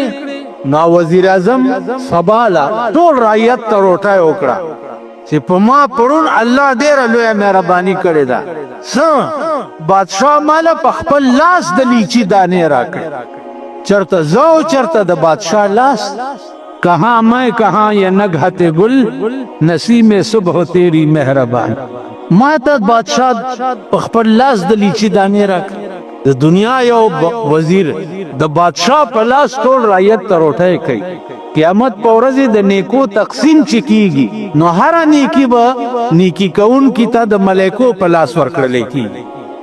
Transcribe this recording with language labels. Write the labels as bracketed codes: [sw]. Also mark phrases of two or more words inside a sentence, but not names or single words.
[ps] نو وزیر اعظم سباله ټول رعیت ته روټۍ وکړه چې په ما پرون الله ډېره لویه مهرباني کړې ده. څه بادشاه ماله په خپل لاس د لیچي دانې راکړې. چرته زو چرته د بادشاہ لاس، [ur] کہاں میں کہاں یہ نگہت گل نسیم صبح تیری مہربان. [ps] ما ته بادشاہ په خپل لاس د لیچي دانې راکړې. د دنیا یو وزیر د بادشاہ په لاس ټول رعیت ته روټۍ کوي. قیامت په ورځ د نیکو تقسیم چې کیږي نو هره نیکي به نیکي کوونکي ته د ملایکو په لاس ورکړلی کیږي.